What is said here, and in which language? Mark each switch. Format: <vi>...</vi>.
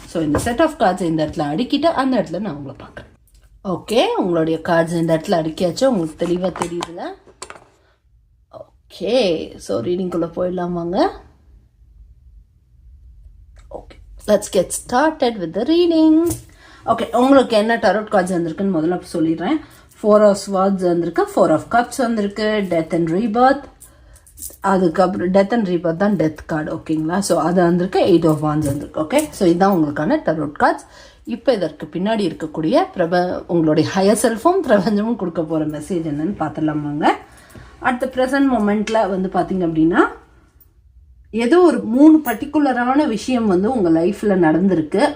<ta>So இந்த set of cards இந்த இடத்துல அடுக்கிட்டு அந்த இடத்துல நான் உங்களை பார்க்குறேன். ஓகே, உங்களுடைய கார்ட்ஸ் இந்த இடத்துல அடுக்கியாச்சு. உங்களுக்கு தெளிவாக தெரியுதுல? ஓகே, ஸோ ரீடிங்குள்ளே போயிடலாம் வாங்க.</ta> <en>Okay, let's get started with the reading. Okay,</en> <ta>உங்களுக்கு என்ன டரோட் கார்ட்ஸ் வந்திருக்குன்னு முதல்ல சொல்லிடுறேன். 4 of Swords வந்திருக்கு, 4 of Cups வந்திருக்கு, Death and Rebirth, அதுக்கப்புறம் Death and Rebirth தான் டெத் கார்டு. ஓகேங்களா? ஸோ அது வந்திருக்கு, 8 of Wands வந்திருக்கு. ஓகே, ஸோ இதுதான் உங்களுக்கான டரோட் கார்ட்ஸ். இப்போ இதற்கு பின்னாடி இருக்கக்கூடிய உங்களுடைய ஹையர் செல்ஃபும் பிரபஞ்சமும் கொடுக்க போகிற மெசேஜ் என்னன்னு பார்த்துடலாமாங்க.</ta> <en>at the present மொமெண்ட்டில்</en> <ta>வந்து பார்த்தீங்க அப்படின்னா ஏதோ ஒரு 3 பர்டிகுலரான விஷயம் வந்து உங்கள் லைஃப்பில் நடந்திருக்கு.</ta>